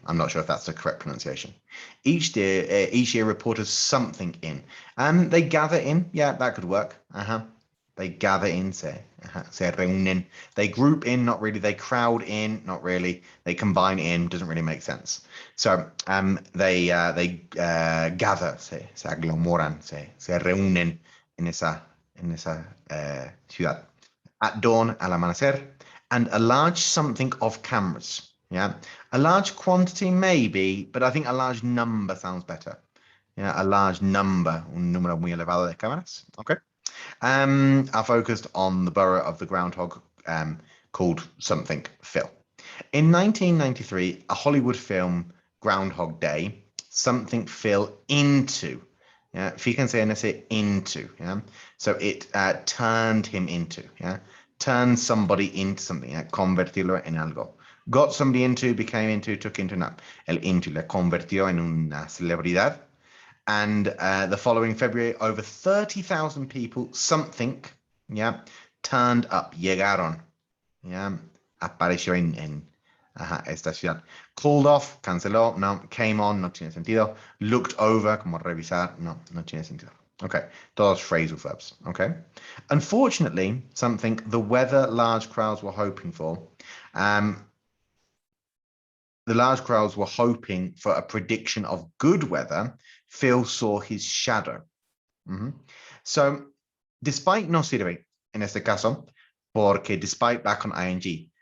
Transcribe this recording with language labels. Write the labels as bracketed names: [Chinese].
[English] I'm not sure if that's the correct pronunciation. Each year, reporters something in. They gather in. Yeah, that could work. They gather in, [Spanish] se reúnen. [English] They group in, not really. They crowd in, not really. They combine in, doesn't really make sense. So they gather, [Spanish] se aglomeran, se reúnen en esa ciudad. [English] At dawn, [Spanish] al amanecer, [English] and a large something of cameras. Yeah, a large quantity maybe, but I think a large number sounds better. Yeah, a large number, [Spanish] un número muy elevado de cámaras. [English] Okay. Are focused on the borough of the groundhog called something Phil. In 1993, a Hollywood film, Groundhog Day, something fell into. [Spanish] Yeah, fíjense en ese into. [English] Yeah, so it turned him into. Yeah, turned somebody into something. Yeah? [Spanish] Convertirlo en algo. [English] Got somebody into, became into, took into. [Spanish] No, el into le convirtió en una celebridad. [English] And the following February, over 30,000 people, something, yeah, turned up, [Spanish] llegaron, [English] yeah, [Spanish] apareció en esta ciudad. [English] Called off, [Spanish] canceló, no, [English] came on, [Spanish] no tiene sentido. [English] Looked over, [Spanish] como revisar, no, no tiene sentido. Okay, todos phrasal verbs, okay? [English] Unfortunately, something the weather large crowds were hoping for, the large crowds were hoping for a prediction of good weather. Phil saw his shadow. So, despite [Spanish] no sirve en este caso, porque [English] despite back on ing.